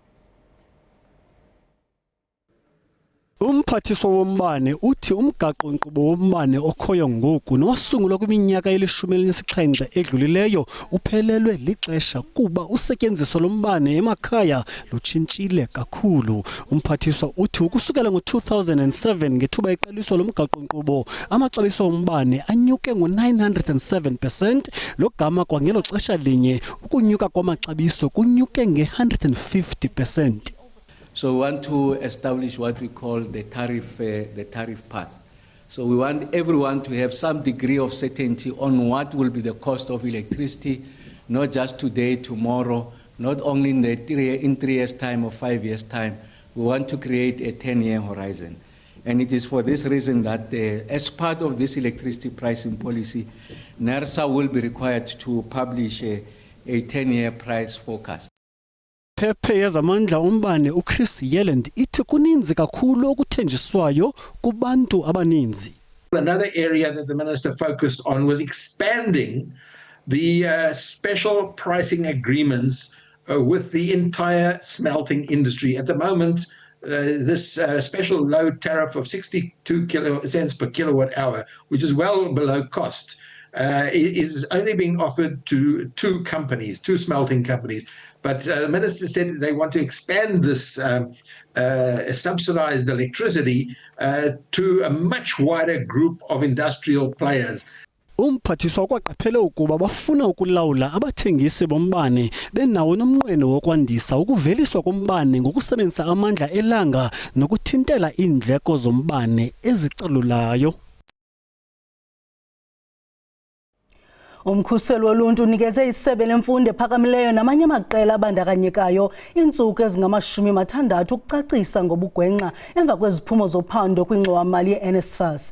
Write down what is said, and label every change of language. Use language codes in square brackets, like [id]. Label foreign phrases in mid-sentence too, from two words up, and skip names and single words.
[xh] Umphathiswa wombane uthi umgaqo-nkqubo wombane okhoyo ngoku nowasungulwa kwiminyaka ye-17 edlulileyo uphelelwe lixesha kuba usetyenziso lombane emakhaya lutshintshile kakhulu. Umphathiswa uthi ukusukela ngo-2007 ngethuba iqaliswa lomgaqo-nkqubo amaxabiso ombane anyuke ngo-907%, lo gama kwangelo xesha linye ukunyuka kwamaxabiso kunyuke nge-150%. [en] So we want to establish what we call the tariff path. So we want everyone to have some degree of certainty on what will be the cost of electricity, not just today, tomorrow, not only in 3 years' time or 5 years' time. We want to create a 10-year horizon. And it is for this reason that as part of this electricity pricing policy, NERSA will be required to publish a 10-year price forecast. [xh] Phephe yezamandla ombane uChris Yelland ithi kuninzi kakhulu okuthenjiswayo kubantu abaninzi. [en] Another area that the minister focused on was expanding the special pricing agreements with the entire smelting industry. At the moment, this special low tariff of 62 cents per kilowatt hour, which is well below cost, is only being offered to two smelting companies. But the minister said they want to expand this subsidized electricity to a much wider group of industrial players. [xh] Umphathiswa kwaqaphela ukuba bafuna ukulawula abathengisi bombane benawo nomnqweno wokwandisa ukuveliswa kombane ngokusebenzisa amandla elanga nokuthintela iindleko zombane ezicalulayo. Umkhuseli woluntu unikeze isebe lemfundo ephakamileyo namanye amaqela abandakanyekayo iintsuku ezingama-60 ukucacisa ngobugwenxa emva kweziphumo zophando kwingxowa-mali ye-NSFAS.